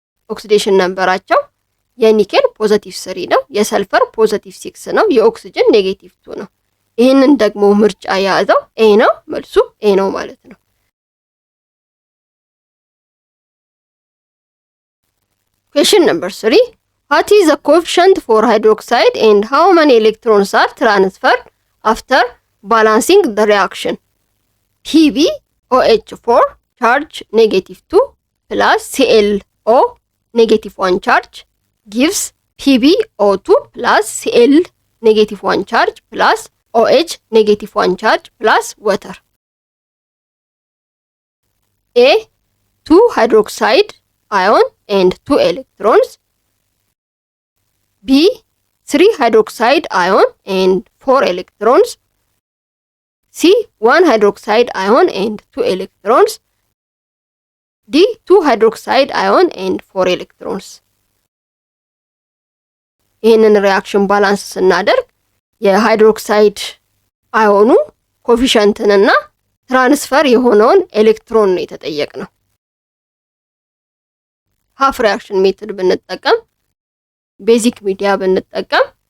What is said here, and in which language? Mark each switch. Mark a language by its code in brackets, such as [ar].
[am] ኦክሲዴሽን ነምበራቸው የኒኬል +3 ነው፣ የሰልፈር +6 ነው፣ የኦክሲጅን -2 ነው። ይህንን ደግሞ ምርጫ የያዘው ኤ ነው። መልሱ ኤ ነው ማለት ነው። [en] Question number 3. What is the coefficient for hydroxide and how many electrons are transferred after balancing the reaction? PbOH4 charge -2 plus ClO -1 charge gives PbO2 plus Cl -1 charge plus OH -1 charge plus water. A 2 hydroxide ion and 2 electrons. B 3 hydroxide ion and 4 electrons. C 1 hydroxide ion and 2 electrons. D 2 hydroxide ion and 4 electrons. [am] ይህንን ሪአክሽን ባላንስ ስናደርግ የሃይድሮክሳይድ አዮኑ ኮፊሸንትንና ትራንስፈር የሆነውን ኤሌክትሮን ነው የተጠየቅነው። ሃፍ ሪአክሽን ሜትድ ብንጠቀም ቤዚክ ሚዲያ ብንጠቀም